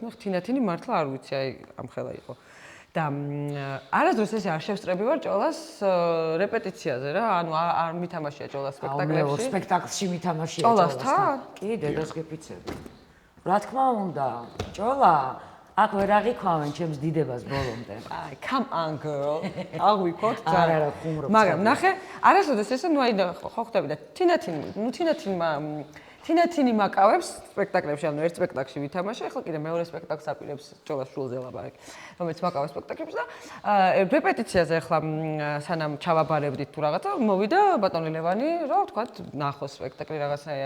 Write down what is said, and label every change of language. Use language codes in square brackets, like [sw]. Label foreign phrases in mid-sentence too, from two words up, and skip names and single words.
[ka] ნუ თინათინი მართლა არ ვიცი, აი ამ ხელა იყო. და არასდროს ესე არ შევსწრები ვარ ჭოლას რეპეტიციაზე რა, ანუ არ მითამაშია ჭოლას სპექტაკლებში. მე სპექტაკლში მითამაშია ჭოლასთან. კი, დედას გეფიცები. რა თქმა უნდა, ჭოლა აქ ვერ აღიქვამენ ჩემს დიდებას ბოლომდე. აი, [en] come on girl. [ka] აღვიქოთ და არა, ხუმრობ. მაგრამ ნახე, არასოდეს ესე ნუ აი ხო ხვდები და თინათინი მაკავებს სპექტაკლებში, ანუ ერთ სპექტაკლში ვითამაშე, ახლა კიდე მეორე სპექტაკლს აპირებს ჭოლას შულზე ლაპარაკი, რომელიც მაკავებს სპექტაკლებში და რეპეტიციაზე ახლა სანამ ჩავაბარებდით თუ რაღაცა, მოვიდა ბატონი ლევანი, რა ვთქვათ, ნახოს სპექტაკლი რაღაცნაირად.